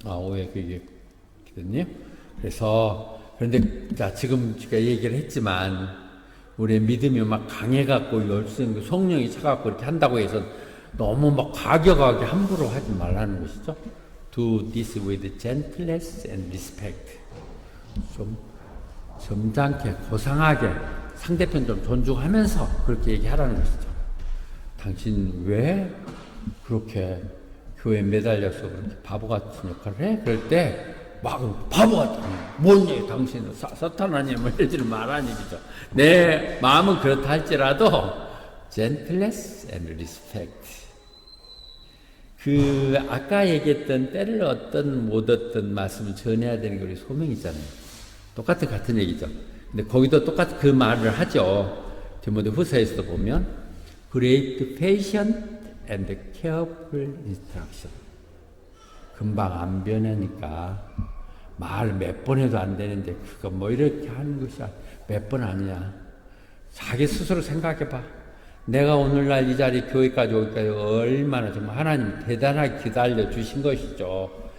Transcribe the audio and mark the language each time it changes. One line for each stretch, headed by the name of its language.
Korean: 왜 그게 됐네요. 그래서 그런데 자 지금 제가 얘기를 했지만 우리의 믿음이 막 강해갖고 열심 성령이 차갖고 이렇게 한다고 해서 너무 막 과격하게 함부로 하지 말라는 것이죠.
English: Do this with gentleness and respect.
Korean: 좀 점잖게 고상하게 상대편 좀 존중하면서 그렇게 얘기하라는 것이죠. 당신 왜 그렇게 교회에 매달려서 그렇게 바보 같은 역할을 해? 그럴 때 막 바보 같은 뭔 얘기 당신은 사탄 아니야 뭐 이러지를 말하는 얘기죠. 내 마음은 그렇다 할지라도 gentleness and respect. 그 아까 얘기했던 때를 얻든 못 얻든 말씀을 전해야 되는 게 우리 소명이잖아요. 같은 얘기죠. 근데 거기도 똑같은 그 말을 하죠. 디모데 후서에서도 보면 great patience and careful instruction. 금방 안 변하니까 말 몇 번 해도 안 되는데 그거 뭐 이렇게 하는 것이 몇 번 아니야. 자기 스스로 생각해봐. 내가 오늘날 이 자리 교회까지 오기까지 얼마나 정말 하나님 대단하게 기다려 주신 것이죠.